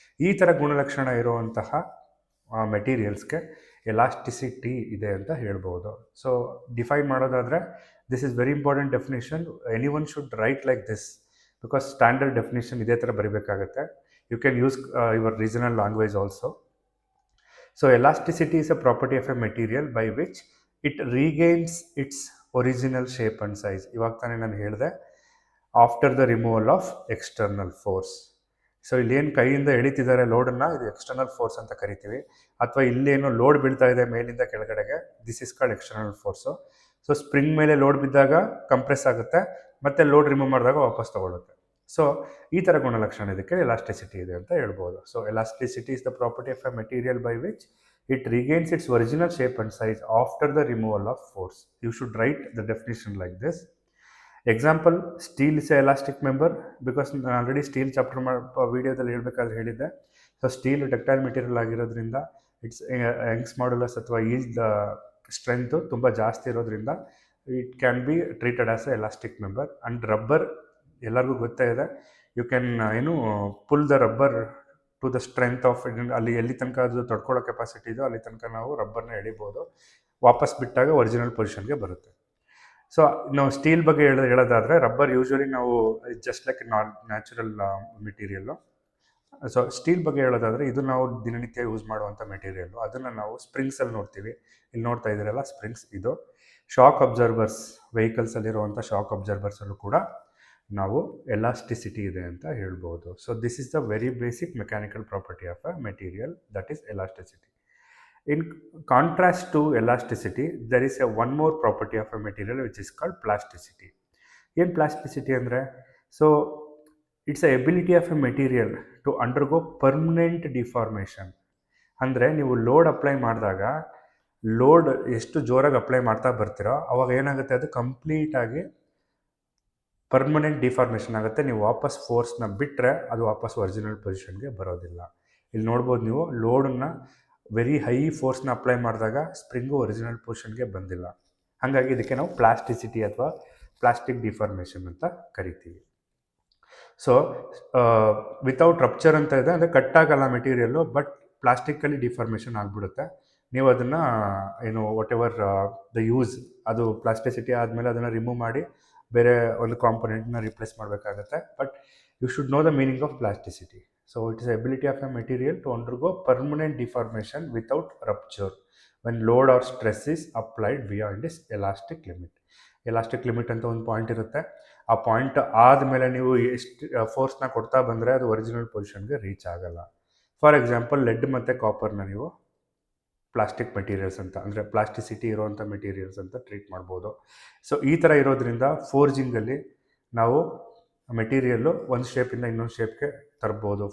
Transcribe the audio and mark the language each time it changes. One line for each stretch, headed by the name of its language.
Kannada: ಈ ಥರ ಗುಣಲಕ್ಷಣ ಇರುವಂತಹ ಮೆಟೀರಿಯಲ್ಸ್ಗೆ ಎಲಾಸ್ಟಿಸಿಟಿ ಇದೆ ಅಂತ ಹೇಳ್ಬೋದು.
English: so
Kannada: ಡಿಫೈನ್ ಮಾಡೋದಾದರೆ
English: This is very important definition. Anyone should write like this, because standard definition
Kannada: ಇದೇ ಥರ ಬರೀಬೇಕಾಗತ್ತೆ.
English: You can use your regional language also. So elasticity is a property of a material by which it regains its original shape and size.
Kannada: ಇವಾಗ ತಾನೇ ನಾನು ಹೇಳಿದೆ,
English: After the removal of external force.
Kannada: So ಇಲ್ಲೇನು ಕೈಯಿಂದ ಎಳಿತಿದ್ದಾರೆ ಲೋಡನ್ನು, ಇದು external force ಅಂತ ಕರಿತೀವಿ. ಅಥವಾ ಇಲ್ಲೇನು ಲೋಡ್ ಬೀಳ್ತಾ ಇದೆ ಮೇಲಿಂದ ಕೆಳಗಡೆಗೆ,
English: This is called external force.
Kannada: So spring ಮೇಲೆ ಲೋಡ್ ಬಿದ್ದಾಗ ಕಂಪ್ರೆಸ್ ಆಗುತ್ತೆ, ಮತ್ತು ಲೋಡ್ ರಿಮೂವ್ ಮಾಡಿದಾಗ ವಾಪಸ್ ತೊಗೊಳುತ್ತೆ. ಸೊ ಈ ಥರ ಗುಣಲಕ್ಷಣ ಇದಕ್ಕೆ ಎಲಾಸ್ಟಿಸಿಟಿ ಇದೆ ಅಂತ ಹೇಳ್ಬೋದು.
English: So elasticity is the property of a material by which it regains its original shape and size after the removal of force. You should write the definition like this. Example, steel is a elastic member, because
Kannada: ನಾನು already steel chapter ವೀಡಿಯೋದಲ್ಲಿ ಹೇಳಬೇಕಾದ್ರೆ ಹೇಳಿದ್ದೆ. So steel ductile material ಆಗಿರೋದ್ರಿಂದ it's Young's modulus ಅಥವಾ yield strength ತುಂಬ ಜಾಸ್ತಿ ಇರೋದ್ರಿಂದ
English: It can be treated as a elastic member.
Kannada: And rubber ಎಲ್ಲರಿಗೂ ಗೊತ್ತೇ ಇದೆ,
English: you can pull the rubber to the strength of
Kannada: ಅಲ್ಲಿ ಎಲ್ಲಿ ತನಕ ಅದು ತಡ್ಕೊಳ್ಳೋ ಕೆಪಾಸಿಟಿ ಇದೋ ಅಲ್ಲಿ ತನಕ ನಾವು ರಬ್ಬರ್ನ ಎಳಿಬೋದು, ವಾಪಸ್ ಬಿಟ್ಟಾಗ ಒರಿಜಿನಲ್ ಪೊಸಿಷನ್ಗೆ ಬರುತ್ತೆ. ಸೊ ನಾವು ಸ್ಟೀಲ್ ಬಗ್ಗೆ ಹೇಳೋದಾದರೆ, ರಬ್ಬರ್ ಯೂಶ್ವಲಿ ನಾವು just like natural material. So steel ಬಗ್ಗೆ ಹೇಳೋದಾದರೆ, ಇದು ನಾವು ದಿನನಿತ್ಯ ಯೂಸ್ ಮಾಡುವಂಥ ಮೆಟೀರಿಯಲ್ಲು. ಅದನ್ನು ನಾವು ಸ್ಪ್ರಿಂಗ್ಸಲ್ಲಿ ನೋಡ್ತೀವಿ. ಇಲ್ಲಿ ನೋಡ್ತಾ ಇದ್ದೀರಲ್ಲ ಸ್ಪ್ರಿಂಗ್ಸ್, ಇದು ಶಾಕ್ ಅಬ್ಸರ್ವರ್ಸ್, ವೆಹಿಕಲ್ಸಲ್ಲಿರುವಂಥ ಶಾಕ್ ಅಬ್ಸರ್ವರ್ಸಲ್ಲೂ ಕೂಡ ನಾವು ಎಲಾಸ್ಟಿಸಿಟಿ ಇದೆ ಅಂತ ಹೇಳ್ಬೋದು.
English: So this is the very basic mechanical property of a material, that is elasticity. In contrast to elasticity, there is a one more property of a material which is called plasticity.
Kannada: ಏನು plasticity ಅಂದರೆ,
English: So it's a ability of a material to undergo permanent deformation.
Kannada: ಅಂದರೆ ನೀವು load apply ಮಾಡಿದಾಗ, load ಎಷ್ಟು ಜೋರಾಗಿ apply ಮಾಡ್ತಾ ಬರ್ತೀರೋ ಅವಾಗ ಏನಾಗುತ್ತೆ, ಅದು ಕಂಪ್ಲೀಟಾಗಿ ಪರ್ಮನೆಂಟ್ ಡಿಫಾರ್ಮೇಷನ್ ಆಗುತ್ತೆ. ನೀವು ವಾಪಸ್ ಫೋರ್ಸ್ನ ಬಿಟ್ಟರೆ ಅದು ವಾಪಸ್ ಒರಿಜಿನಲ್ ಪೊಸಿಷನ್ಗೆ ಬರೋದಿಲ್ಲ. ಇಲ್ಲಿ ನೋಡ್ಬೋದು ನೀವು, ಲೋಡನ್ನು ವೆರಿ ಹೈ ಫೋರ್ಸ್ನ ಅಪ್ಲೈ ಮಾಡಿದಾಗ ಸ್ಪ್ರಿಂಗು ಒರಿಜಿನಲ್ ಪೊಸಿಷನ್ಗೆ ಬಂದಿಲ್ಲ. ಹಾಗಾಗಿ ಇದಕ್ಕೆ ನಾವು ಪ್ಲಾಸ್ಟಿಸಿಟಿ ಅಥವಾ ಪ್ಲಾಸ್ಟಿಕ್ ಡಿಫಾರ್ಮೇಷನ್ ಅಂತ ಕರಿತೀವಿ. ಸೊ ವಿತೌಟ್ ರಪ್ಚರ್ ಅಂತ ಇದೆ, ಅಂದರೆ ಕಟ್ಟಾಗಲ್ಲ ಮೆಟೀರಿಯಲ್ಲು, ಬಟ್ ಪ್ಲಾಸ್ಟಿಕ್ಕಲ್ಲಿ ಡಿಫಾರ್ಮೇಷನ್ ಆಗಿಬಿಡುತ್ತೆ. ನೀವು ಅದನ್ನು
English: whatever the use,
Kannada: ಅದು ಪ್ಲಾಸ್ಟಿಸಿಟಿ ಆದಮೇಲೆ ಅದನ್ನು ರಿಮೂವ್ ಮಾಡಿ ಬೇರೆ ಒಂದು ಕಾಂಪೊನೆಂಟ್ನ ರಿಪ್ಲೇಸ್ ಮಾಡಬೇಕಾಗತ್ತೆ.
English: But you should know the meaning of plasticity. So it is the ability of a material to undergo permanent deformation without rupture when load or stress is applied beyond its elastic limit.
Kannada: Elastic limit ಅಂತ ಒಂದು point ಇರುತ್ತೆ. ಆ point ಆದಮೇಲೆ ನೀವು ಎಷ್ಟು ಫೋರ್ಸ್ನ ಕೊಡ್ತಾ ಬಂದರೆ ಅದು ಒರಿಜಿನಲ್ ಪೊಸಿಷನ್ಗೆ ರೀಚ್ ಆಗಲ್ಲ.
English: for example,
Kannada: ಲೆಡ್ ಮತ್ತು ಕಾಪರ್ನ ನೀವು ಪ್ಲಾಸ್ಟಿಕ್ ಮೆಟೀರಿಯಲ್ಸ್ ಅಂತ, ಅಂದರೆ ಪ್ಲಾಸ್ಟಿಸಿಟಿ ಇರೋವಂಥ ಮೆಟೀರಿಯಲ್ಸ್ ಅಂತ ಟ್ರೀಟ್ ಮಾಡ್ಬೋದು. ಸೊ ಈ ಥರ ಇರೋದ್ರಿಂದ ಫೋರ್ಜಿಂಗಲ್ಲಿ ನಾವು ಮೆಟೀರಿಯಲ್ಲು ಒಂದು ಶೇಪಿಂದ ಇನ್ನೊಂದು ಶೇಪ್ಗೆ ತರ್ಬೋದು.